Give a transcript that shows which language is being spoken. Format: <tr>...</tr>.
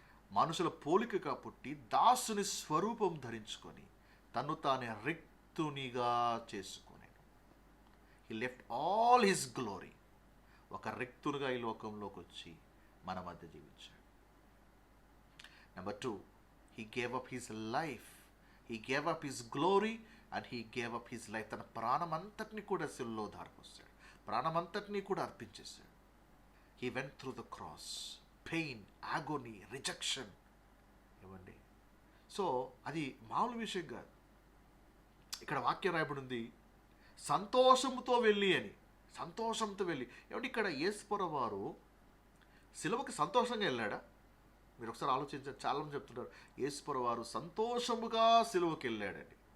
<te>మనుషుల పోలికగా పుట్టి దాసుని స్వరూపం ధరించుకొని తను తానే రిక్తునిగా చేసుకొనేను.</te> <en>He left all his glory.</en> <te>ఒక రిక్తునిగా ఈ లోకంలోకి వచ్చి మన మధ్య జీవించాడు.</te> <en>Number 2, he gave up his life. He gave up his glory and he gave up his life.</en> <te>తన ప్రాణమంతటిని కూడా శిలువలో ధారపోసాడు, ప్రాణమంతటిని కూడా అర్పించేశాడు.</te> <en>He went through the cross, pain, agony, rejection.</en> <te>ఏమండి? సో అది మామూలు విషయం కాదు. ఇక్కడ వాక్యం రాయబడి ఉంది, సంతోషంతో వెళ్ళి అని. సంతోషంతో వెళ్ళి. ఏమంటే ఇక్కడ యేసుప్రభువు వారు సిలువకి సంతోషంగా వెళ్ళాడా? మీరు ఒకసారి ఆలోచించారు. చాలామంది చెప్తున్నారు యేసుప్రభువు వారు సంతోషముగా సిలువకి వెళ్ళాడండి.</te>